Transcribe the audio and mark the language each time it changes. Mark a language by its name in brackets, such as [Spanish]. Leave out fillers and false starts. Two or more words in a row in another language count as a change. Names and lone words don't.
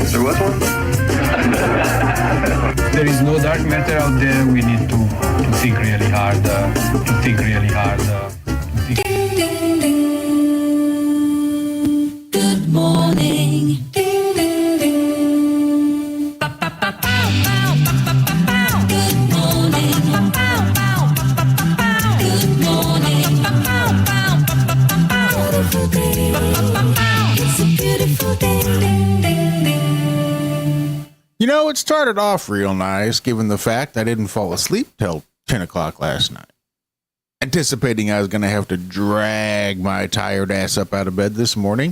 [English] There was one? There is no dark matter out there. We need to think really hard. Ding, ding, ding. Good morning. Ding, ding, ding. Ba, ba, ba, bow, bow, ba, ba, ba, bow. Good morning. Ba, bow, bow, ba, ba, ba, bow. Good morning. Ba, bow, bow, ba, ba, ba, bow. Beautiful day. Ba, ba, ba, bow. It's a beautiful day. Ding, ding, ding. You know, it started off real nice, given the fact I didn't fall asleep till 10 o'clock last night. Anticipating I was going to have to drag my tired ass up out of bed this morning.